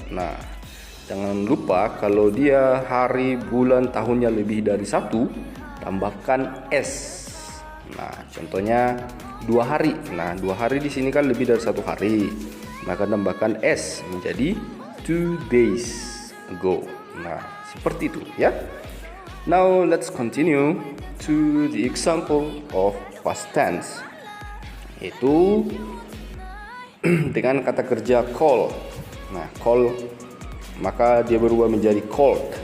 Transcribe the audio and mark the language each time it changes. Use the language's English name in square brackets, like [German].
[Indonesian] Nah, jangan lupa kalau dia hari, bulan, tahunnya lebih dari 1, tambahkan s. Nah, contohnya 2 hari. Nah, 2 hari di sini kan lebih dari 1 hari. Maka tambahkan s menjadi [English] 2 days ago. [Indonesian] Nah, seperti itu ya. [English] Now let's continue to the example of past tense. [Indonesian] Itu dengan kata kerja call. Nah, call maka dia berubah menjadi called.